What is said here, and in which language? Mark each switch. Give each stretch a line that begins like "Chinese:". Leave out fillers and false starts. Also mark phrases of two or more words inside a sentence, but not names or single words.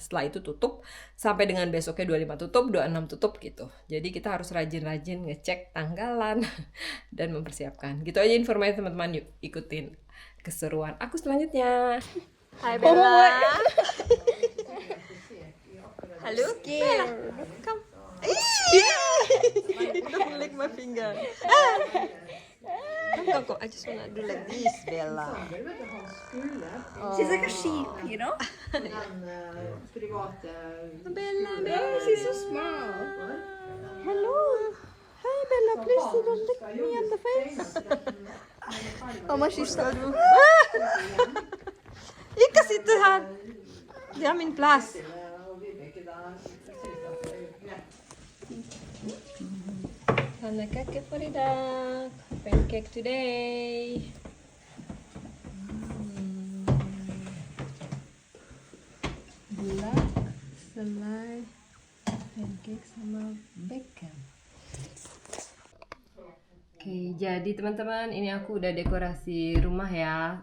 Indonesian: Setelah itu tutup sampai dengan besoknya 25 tutup, 26 tutup gitu. Jadi kita harus rajin-rajin ngecek tanggalan dan mempersiapkan. Gitu aja informasi teman-teman, yuk ikutin keseruan aku selanjutnya. Hai Bella. Halo Bella.
English: Come. Don't lick my finger. Come. I just wanna do like this, Bella. She's like a sheep, you know? Bella, She's so small. Hello. Hi Bella, please don't lick me on the face.
Norwegian: Mamma kysser du. Ikke sitte her. Det er min plass. Pannekake for i dag.
English: Pancake today.
Indonesian: Gula, selai, pancake sama bacon. Oke, jadi teman-teman, ini aku udah dekorasi rumah ya.